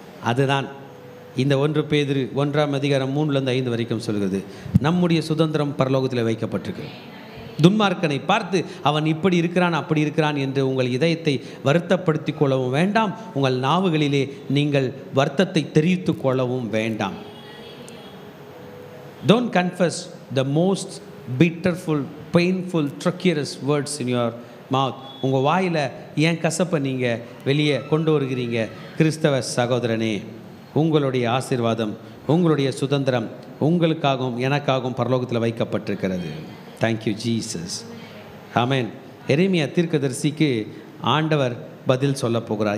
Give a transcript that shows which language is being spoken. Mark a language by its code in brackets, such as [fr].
[ta] அதுதான் இந்த 1 பேதுரு 1ஆம் அதிகாரம் 3-5 வரைக்கும் சொல்கிறது. நம்முடைய சுதந்திரம் பரலோகத்தில் வைக்கப்பட்டிருக்கு. துன்மார்க்கனை பார்த்து அவன் இப்படி இருக்கிறான் அப்படி இருக்கிறான் என்று உங்கள் இதயத்தை வருத்தப்படுத்தி கொள்ளவும் வேண்டாம். உங்கள் நாவுகளிலே நீங்கள் வருத்தத்தை தெரிவித்து கொள்ளவும் வேண்டாம். [en] Don't confess the most bitterful, painful, treacherous words in your mouth. [ta] உங்கள் வாயில் ஏன் கசப்பை நீங்கள் வெளியே கொண்டு வருகிறீங்க? கிறிஸ்தவ சகோதரனே, உங்களுடைய ஆசீர்வாதம், உங்களுடைய சுதந்திரம் உங்களுக்காகவும் எனக்காகவும் பரலோகத்தில் வைக்கப்பட்டிருக்கிறது. [en] Thank you Jesus. [ta] ஆமென். எரேமியா தீர்க்கதரிசிக்கு ஆண்டவர் பதில் சொல்ல போகிறார்.